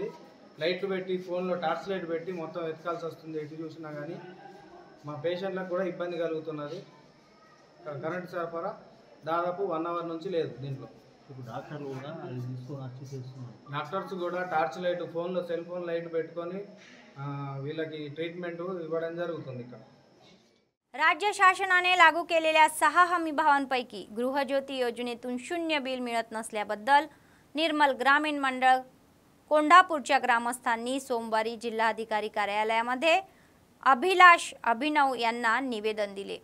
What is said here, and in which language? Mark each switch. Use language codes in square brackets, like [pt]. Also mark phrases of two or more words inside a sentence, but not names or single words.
[te] లైట్లు పెట్టి ఫోన్లో [en] torch light [te] పెట్టి మొత్తం వెతకాల్సి వస్తుంది, ఎటు చూసినా కానీ మా పేషెంట్లకు కూడా ఇబ్బంది కలుగుతున్నది। కరెంట్ సరఫరా దాదాపు 1 అవర్ నుంచి లేదు దీంట్లో। డాక్టర్స్ కూడా [en] torch light [te] ఫోన్లో [en] cell phone light [te] పెట్టుకొని వీళ్ళకి ट्रीटमेंट ఇవ్వడం జరుగుతుంది ఇక్కడ। [mr] राज्य शासनाने लागू केलेल्या 6 हमी भावांपैकी गृहज्योती योजनेतून 0 बिल मिळत नसल्याबद्दल निर्मल ग्रामीण मंडळ कोंढापूरच्या ग्रामस्थांनी सोमवारी जिल्हाधिकारी कार्यालयामध्ये अभिलाष अभिनव यांना निवेदन दिले।